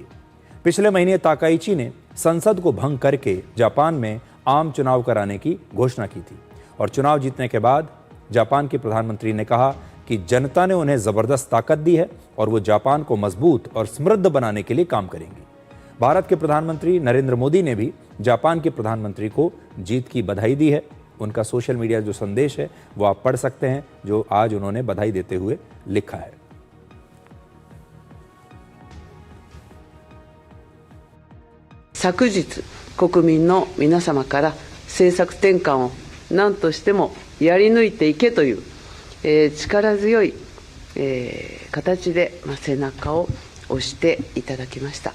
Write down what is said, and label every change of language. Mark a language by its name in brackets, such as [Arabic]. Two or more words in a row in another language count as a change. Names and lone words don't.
[Hindi] पिछले महीने ताकाइची ने संसद को भंग करके जापान में आम चुनाव कराने की घोषणा की थी और चुनाव जीतने के बाद जापान के प्रधानमंत्री ने कहा कि जनता ने उन्हें जबरदस्त ताकत दी है और वो जापान को मजबूत और समृद्ध बनाने के लिए काम करेंगी। भारत के प्रधानमंत्री नरेंद्र मोदी ने भी जापान के प्रधानमंत्री को जीत की बधाई दी है। उनका [English] social media [Hindi] जो संदेश है वो आप पढ़ सकते हैं, जो आज उन्होंने बधाई देते हुए लिखा है। [Japanese] 昨日国民の皆様から政策転換を何としてもやり抜いていけという、力強い、形で、背中を押していただきました。